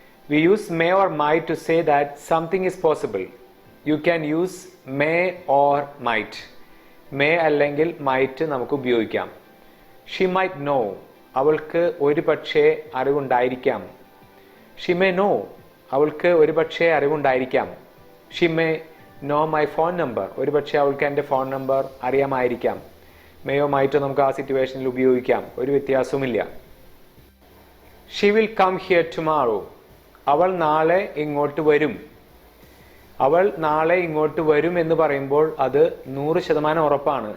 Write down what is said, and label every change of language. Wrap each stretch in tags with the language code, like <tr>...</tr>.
<en>We use may or might to say that something is possible. You can use may or might.</en> <ml>May അല്ലെങ്കിൽ might നമുക്ക് ഉപയോഗിക്കാം.</ml> <en>She might know.</en> <ml>അവൾക്ക് ഒരു പക്ഷേ അറിവുണ്ടായിരിക്കാം.</ml> <en>She may know.</en> <ml>അവൾക്ക് ഒരുപക്ഷെ അറിവുണ്ടായിരിക്കാം.</ml> <en>She may know my phone number.</en> <ml>ഒരുപക്ഷെ അവൾക്ക് എൻ്റെ ഫോൺ നമ്പർ അറിയാമായിരിക്കാം. മേയോമായിട്ട് നമുക്ക് ആ സിറ്റുവേഷനിൽ ഉപയോഗിക്കാം. ഒരു വ്യത്യാസവുമില്ല.</ml> <en>She will come here tomorrow.</en> <ml>അവൾ നാളെ ഇങ്ങോട്ട് വരും. അവൾ നാളെ ഇങ്ങോട്ട് വരും എന്ന് പറയുമ്പോൾ അത് 100% ഉറപ്പാണ്.</ml>